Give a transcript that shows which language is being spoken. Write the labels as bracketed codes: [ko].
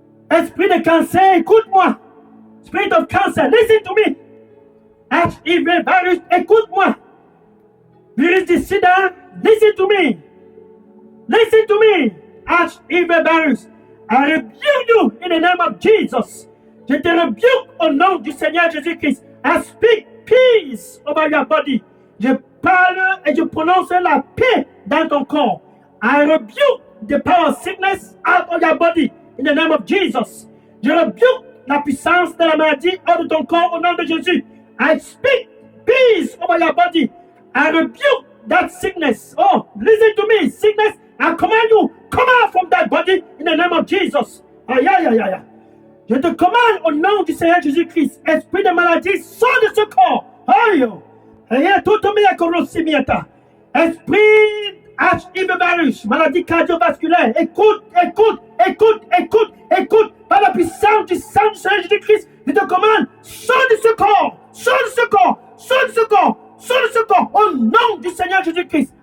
[fr] Esprit de cancer, écoute-moi. [en] Spirit of cancer, listen to me. HIV virus, [fr] écoute-moi. Virus du sida, [en] listen to me. Listen to me. HIV virus, I rebuke you in the name of Jesus. [fr] Je te rebuke au nom du Seigneur Jésus-Christ. [en] I speak peace over your body. [fr] Je parle et je prononce la paix dans ton corps. [en] I rebuke the power of sickness out of your body in the name of Jesus. [fr] Je rebuke la puissance de la maladie hors de ton corps au nom de Jésus. [en] I speak peace over your body. I rebuke that sickness. Oh, listen to me. Sickness, I command you, come out from that body in the name of Jesus. Aïe, aïe, aïe, aïe. [fr] Je te commande au nom du Seigneur Jésus-Christ, esprit de maladie, sors de ce corps. Aïe, aïe, tout le monde esprit HIV virus, maladie cardiovasculaire, écoute, écoute, écoute, écoute, écoute, par la puissance du sang du Seigneur Jésus-Christ, je te commande, sors de ce corps, sors de ce corps, sors de ce corps, sors de ce corps, au nom du Seigneur Jésus-Christ.